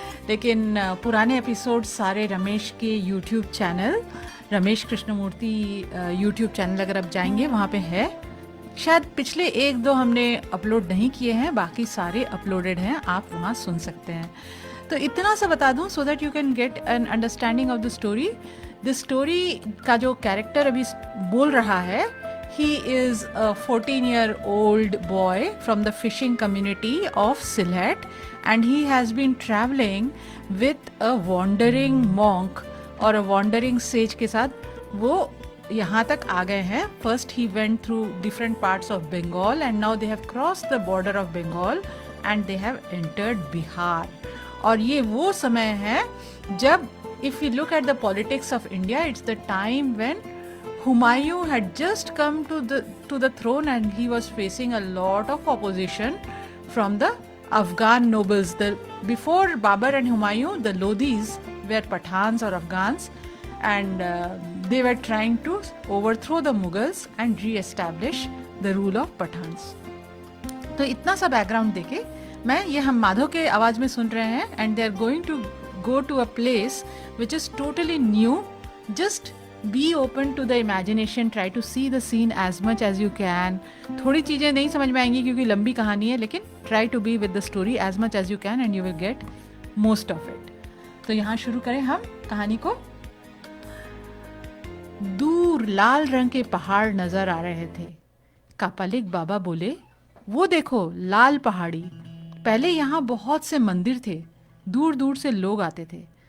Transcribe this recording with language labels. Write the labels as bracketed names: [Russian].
[Hindi] लेकिन पुराने एपिसोड सारे रमेश के YouTube channel, Ramesh Krishnamurthy YouTube channel अगर आप जाएंगे वहाँ पे है। शायद पिछले एक दो हमने अपलोड नहीं किए हैं, बाकी सारे अपलोडेड हैं, आप वहाँ सुन सकते हैं। तो इतना सा बता दूं [English] So that you can get an understanding of the story. [Hindi] The story का जो कैरेक्टर अभी बोल रहा है, [English] he is a 14-year-old boy from the fishing community of Sylhet and he has been traveling with a wandering monk और a wandering sage [Hindi] के साथ वो यहाँ तक आ गए हैं। [English] First he went through different parts of Bengal and now they have crossed the border of Bengal and they have entered Bihar। [Hindi] और ये वो समय है जब [English] if you look at the politics of India, it's the time when Humayun had just come to the throne and he was facing a lot of opposition from the Afghan nobles. Before Babur and Humayun, the Lodhis were Pathans or Afghans and they were trying to overthrow the Mughals and re-establish the rule of Pathans. [Hindi] तो इतना सा background देके मैं ये हम माधव के आवाज में सुन रहे हैं [English] and they are going to go to a place which is totally new. Just be open to the imagination, try to see the scene as much as you can. [Hindi] थोड़ी चीज़ें नहीं समझ में आएंगी क्योंकि लंबी कहानी है, लेकिन [English] try to be with the story as much as you can and you will get most of it. [Hindi] तो यहाँ शुरू करें हम कहानी को। दूर लाल रंग के पहाड़ नजर आ रहे थे। कापालिक बाबा बोले, वो देखो लाल पहाड़ी। पहले यहाँ बहुत से मंदिर थे, दूर दूर से लोग आते थे।